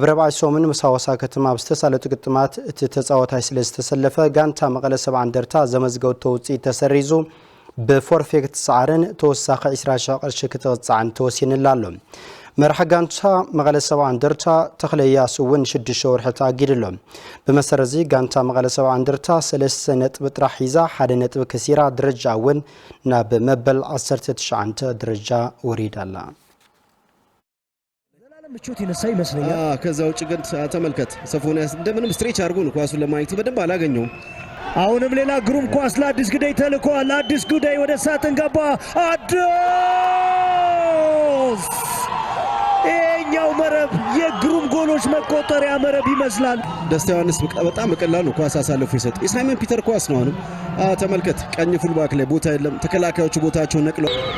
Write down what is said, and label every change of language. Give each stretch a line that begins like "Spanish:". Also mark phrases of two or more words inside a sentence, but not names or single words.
Tigrinya: ረባዕ ሶምን ምስ ሐዋሳ ከተማ ብዝተሳለጡ ግጥማት እቲ ተጻዋታይ ስለ ዝተሰለፈ ጋንታ መቐለ ሰብዓ እንደርታ ዘመዝገበቶ ውፅኢት ተሰሪዙ በፎርፌ ክትሰዓርን ተወሳኺ 20 ቅርሺ ክትቕፅዓን ተወሲንላሎ መርሐ ጋንታ መቐለ ሰብዓ እንደርታ ተኽለያሱ እውን 6 ወርሒ ኣጊድሎም ብመሰረዚ ጋንታ መቐለ ሰብዓ እንደርታ 3 ነጥብ ጥራሕ ሒዛ 1 ነጥብ ከሲራ ደረጃ እውን ናብ መበል 19 ደረጃ ወሪዳላ
Amharic: ምቾት ይነሳ ይመስለኛል ከዛ ውጭ ግን ተመልከት ሶፎንያስ እንደምንም ስትሬች አድርጎ ነው ኳሱን ለማየት በደንብ አላገኘውም አሁንም ሌላ ግሩም ኳስ ለአዲስ ጉዳይ ተልኳል ለአዲስ ጉዳይ ወደ ሳጥን ገባ አዲስ የኛው መረብ የግሩም ጎሎች መቆጠሪያ መረብ ይመስላል ደስታ ዮሐንስ በጣም በቀላሉ ኳስ አሳልፎ ይሰጥ የሳይመን ፒተር ኳስ ነው አሁን ተመልከት ቀኝ ፉልባክ ላይ ቦታ የለም ተከላካዮቹ ቦታቸውን ነቅለው